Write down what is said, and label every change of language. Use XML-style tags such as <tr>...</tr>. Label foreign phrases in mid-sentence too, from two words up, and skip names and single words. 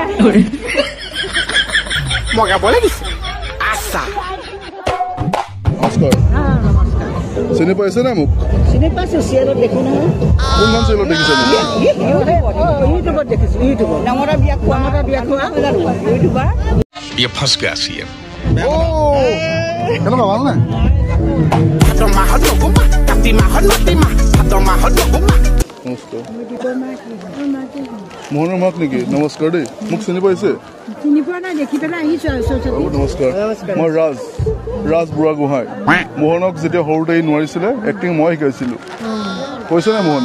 <as>মই গাবলৈ দিছোঁ আচ্ছা নমস্কাৰ চিনি পাইছে নাই মোক চিনি পাইছোঁ চিৰিয়েলত দেখোঁ নহয় কোনখন চিৰিয়েলত দেখিছে মোক ইউটিউবত দেখিছোঁ ইউটিউবত ডাঙৰা বিয়া খোৱা ইউটিউবাৰ</as> <hi>ये फंस गया सीएम</hi> <as>কেনেকুৱা ভাল নাই নমস্কাৰ মোহনৰ মাক নেকি নমস্কাৰ দেই মোক চিনি পাইছে চিনি পোৱা নাই দেখি পেলাই আহিছোঁ আৰু নমস্কাৰ মই ৰাজ বুঢ়াগোহাঁই মোহনক যেতিয়া সৰুতে নোৱাৰিছিলে এক্টিং মই শিকাইছিলোঁ কৈছে নাই মোহনে</as>